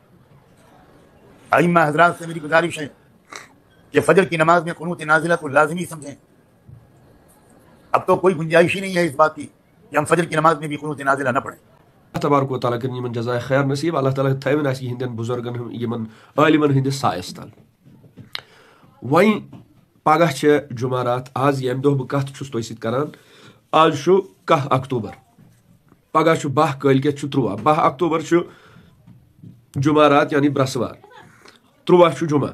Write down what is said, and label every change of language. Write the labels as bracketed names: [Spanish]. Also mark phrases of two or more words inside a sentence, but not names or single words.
[Urdu] ائمہ حضرات سے میری گزارش ہے کہ فجر کی نماز میں قنوت نازلہ کو لازمی سمجھیں. اب تو کوئی گنجائش ہی نہیں ہے اس بات کی کہ ہم فجر کی نماز میں بھی قنوت نازلہ نہ پڑھیں. [Kashmiri] اللہ تبارک و تعالیٰ کٔرِنۍ یِمن جزائے خیر نصیٖب. اللہ تعالیٰ تھٲوِن اَسہِ یِہنٛدٮ۪ن بُزرگن یِمن عٲلمن ہٕنٛدِس سایس تل. وۄنۍ پگہہ چھِ جُمعرات. آز ییٚمہِ دۄہ بہٕ کتھ چھُس تۄہہِ سۭتۍ کران, آز چھُ 10 اکتوبر, پگہہ چھُ 12, کٲلۍکٮ۪تھ چھُ 13. 12 اکتوبر چھُ جُمعرات یعنی برٛسوار, 13 چھُ جُمعہ.